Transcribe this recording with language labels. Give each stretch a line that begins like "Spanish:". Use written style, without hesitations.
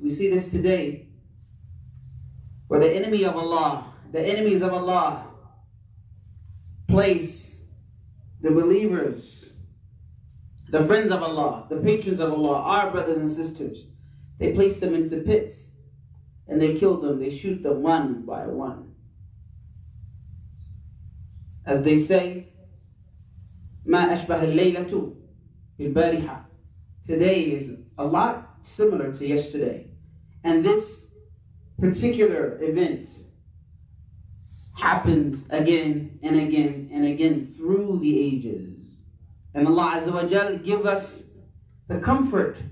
English: We see this today, where the enemy of Allah, the enemies of Allah, place the believers, the friends of Allah, the patrons of Allah, our brothers and sisters. They place them into pits and they kill them, they shoot them one by one. As they say,
Arabic: ما أشبه الليلة بالبارحة.
English: Today is a lot similar to yesterday. And this particular event happens again and again and again through the ages. And Allah Azza wa Jal give us the comfort.